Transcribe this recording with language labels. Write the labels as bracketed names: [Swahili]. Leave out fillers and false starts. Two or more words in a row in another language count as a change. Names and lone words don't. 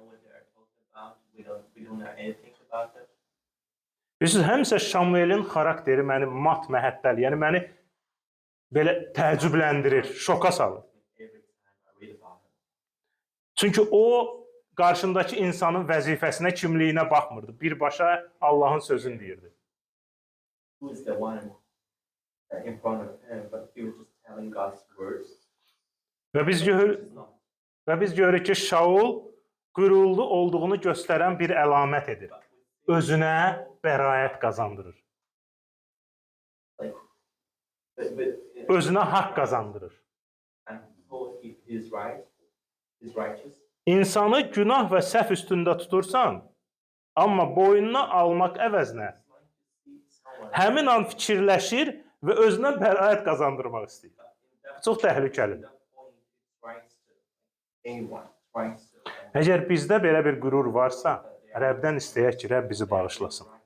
[Azerbaijani] Bilirsiniz, həmişə Şamuel'in xarakteri məni mat məhəttəl, yəni məni belə təəccübləndirir, şoka salır. Çünki o qarşındakı insanın vəzifəsinə, kimliyinə baxmırdı. Birbaşa Allahın sözünü deyirdi. [English] Who is the one in front of him, but he was just telling God's words. [Azerbaijani] Və biz görürük ki, Şaul qürurlu olduğunu göstərən bir əlamət edir. Özünə bəraət qazandırır. Özünə haqq qazandırır. [English] And Paul is right, is righteous. [Azerbaijani] İnsanı günah və səhv üstündə tutursan, amma boynuna almaq əvəzinə həmin an fikirləşir və özünə bəraət qazandırmaq istəyir. Çox təhlükəlidir. Əgər bizdə belə bir qürur varsa, Rəbdən istəyək ki, Rəbb bizi bağışlasın.